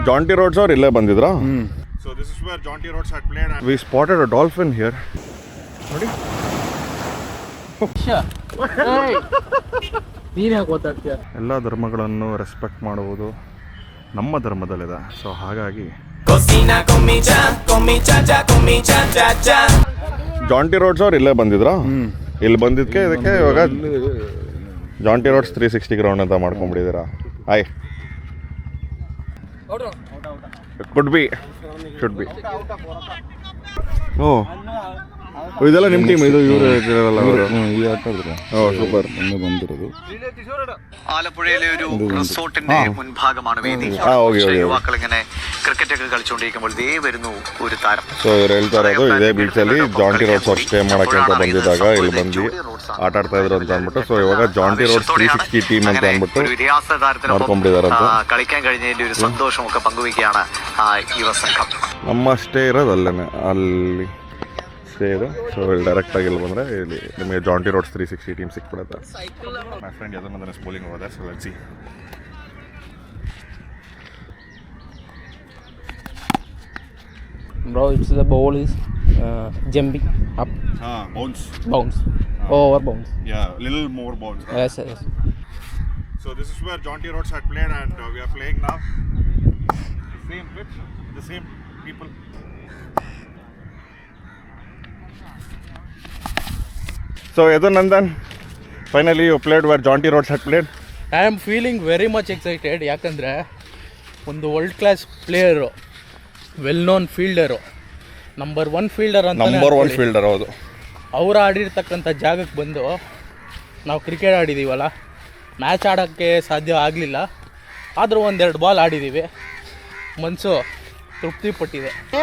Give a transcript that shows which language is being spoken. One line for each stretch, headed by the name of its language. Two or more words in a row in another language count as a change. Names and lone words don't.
Kannada: ಜಾಂಟಿ ರೋಡ್ಸ್ ಅವ್ರು ಇಲ್ಲೇ ಬಂದಿದ್ರಾ?
English: So this is where Jaunty Rhodes had played. And We spotted a dolphin here.
Kannada: ನೋಡಿ. ಎಲ್ಲ ಧರ್ಮಗಳನ್ನು ರೆಸ್ಪೆಕ್ಟ್ ಮಾಡುವುದು ನಮ್ಮ ಧರ್ಮದಲ್ಲಿದೆ. ಸೊ ಹಾಗಾಗಿ ಜಾಂಟಿ ರೋಡ್ಸ್ ಅವ್ರು ಇಲ್ಲೇ ಬಂದಿದ್ರಾ? ಇಲ್ಲಿ ಬಂದಿದ್ದಕ್ಕೆ ಇದಕ್ಕೆ ಇವಾಗ ಜಾಂಟಿ ರೋಡ್ಸ್ 360 ಗ್ರೌಂಡ್ ಅಂತ ಮಾಡ್ಕೊಂಡ್ಬಿಟ್ಟಿದ್ದೀರಾ?
English: hi. could be should be.
Kannada: ಓ ಇದೆಲ್ಲ ನಿಮ್ಮ ಟೀಮ್? ಇದು ಇವರು ಸೂಪರ್ ಬಂದಿರೋದು
Malayalam: ആലപ്പുഴയിലെ ഒരു റിസോർട്ടിന്റെ മുൻഭാഗമാണ് വേദി. യുവാക്കൾ ഇങ്ങനെ ക്രിക്കറ്റ് ഒക്കെ കളിച്ചുകൊണ്ടിരിക്കുമ്പോൾ ദേ വരുന്നു ഒരു താരം.
Kannada: ಸೊ ಇವ್ರು ಹೇಳ್ತಾ ಇರೋದು ಇದೇ ಬೀಚಲ್ಲಿ ಜಾಂಟಿ ರೋಡ್ಸ್ ಅವ್ರು ಸ್ಟೇ ಮಾಡೋಕ್ಕೆ ಅಂತ ಬಂದಿದ್ದಾಗ ಇಲ್ಲಿ ಬಂದು ಆಟ ಆಡ್ತಾ ಇದ್ರು ಅಂತ ಅಂದ್ಬಿಟ್ಟು. ಸೊ ಇವಾಗ ಜಾಂಟಿ ರೋಡ್ಸ್ 360 ಟೀಮ್ ಅಂತ ಅಂದ್ಬಿಟ್ಟು ಮಾಡ್ಕೊಂಡ್ಬಿಟ್ಟಿದಾರಂತ.
Malayalam: കളിക്കാൻ കഴിഞ്ഞതിന്റെ ഒരു സന്തോഷമൊക്കെ പങ്കുവയ്ക്കുകയാണ് യുവസംഘം.
Kannada: ನಮ್ಮ ಸ್ಟೇ ಇರೋದು ಅಲ್ಲೇನೆ, ಅಲ್ಲಿ ಸ್ಟೇ ಇದೆ. ಸೊ ಇಲ್ಲಿ ಡೈರೆಕ್ಟಾಗಿ ಇಲ್ಲಿ ಬಂದರೆ ಇಲ್ಲಿ ನಿಮಗೆ ಜಾಂಟಿ ರೋಡ್ಸ್ 360 ಟೀಮ್ ಸಿಕ್ಬಿಡುತ್ತೆ.
English: my friend
Kannada: ಯಾವ್ದನ್ನ ಸ್ಪೋಲಿಂಗ್ ಹೋದ.
English: so let's see. Bro, it's the ball is jumping up. Bounce. Over bounce. yeah, little more bounce. Yes, yes. So this is where Jaunty Rhodes had played, and we are playing now. Same pitch, the same people. So Yadunandan, finally you played where Jaunty Rhodes had played. I am feeling very much excited.
Kannada: ಯಾಕಂದರೆ ಒಂದು
English: world class
Kannada: ಪ್ಲೇಯರು,
English: well known
Kannada: ಫೀಲ್ಡರು,
English: number 1 fielder
Kannada: ಅಂತ.
English: number 1 fielder,
Kannada: ಹೌದು. ಅವರು ಆಡಿರ್ತಕ್ಕಂಥ ಜಾಗಕ್ಕೆ ಬಂದು ನಾವು ಕ್ರಿಕೆಟ್ ಆಡಿದ್ದೀವಲ್ಲ, ಮ್ಯಾಚ್ ಆಡೋಕ್ಕೆ ಸಾಧ್ಯ ಆಗಲಿಲ್ಲ. ಆದರೂ ಒಂದೆರಡು ಬಾಲ್ ಆಡಿದ್ದೀವಿ, ಮನಸ್ಸು ತೃಪ್ತಿ ಪಟ್ಟಿದೆ.